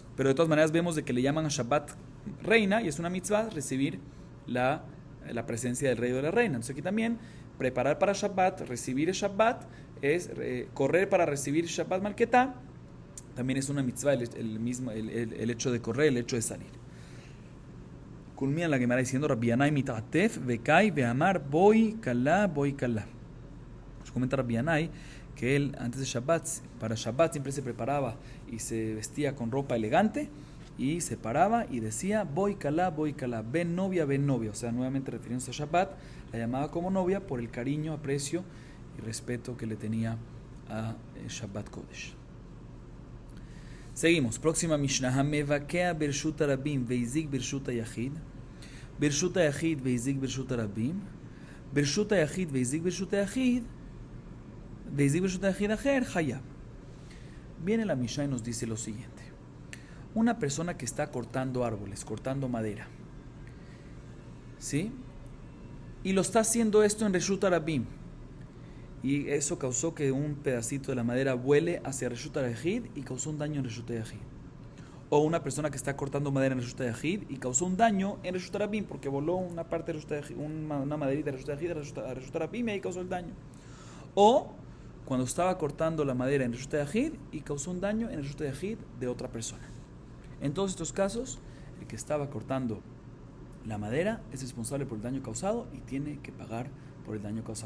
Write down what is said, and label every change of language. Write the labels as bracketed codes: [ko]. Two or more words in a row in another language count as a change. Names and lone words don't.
[es] Pero de todas maneras vemos de que le llaman a Shabbat reina y es una mitzvah recibir la presencia del rey o de la reina. Entonces aquí también preparar para Shabbat, recibir el Shabbat, es correr para recibir [arc] שבת מלכתא, [es] también es una mitzvah el hecho de correr, el hecho de salir. Culmina la Gemara diciendo Rabbi Yanai [arc] מיעטף וקאי ואמר [he] בואי כלה. [es] Nos comenta Rabbi Yanai que él antes de Shabbat, para Shabbat siempre se preparaba y se vestía con ropa elegante y se paraba y decía [he] בואי כלה, [es] ven novia, o sea, nuevamente refiriéndose a Shabbat, la llamaba como novia por el cariño, aprecio y respeto que le tenía a [he] שבת קודש. [es] Seguimos, próxima Mishnah. [he] המבקע ברשות הרבים והזיק ברשות היחיד, ברשות היחיד והזיק ברשות הרבים, ברשות היחיד והזיק ברשות היחיד, והזיק ברשות היחיד אחר חייב. [es] Viene la Mishnah y nos dice lo siguiente: una persona que está cortando árboles, cortando madera, ¿sí? Y lo está haciendo esto en [he] רשות הרבים, [es] y eso causó que un pedacito de la madera vuele hacia [he] רשות היחיד [es] y causó un daño en [he] רשות היחיד. [es] O una persona que está cortando madera en [he] רשות היחיד [es] y causó un daño en [he] רשות הרבים [es] porque voló una parte de [he] רשות היחיד, [es] una maderita de [he] רשות היחיד [es] a [he] רשות הרבים [es] y ahí causó el daño. O cuando estaba cortando la madera en [he] רשות היחיד [es] y causó un daño en [he] רשות היחיד [es] de otra persona. En todos estos casos, el que estaba cortando la madera es responsable por el daño causado y tiene que pagar por el daño causado.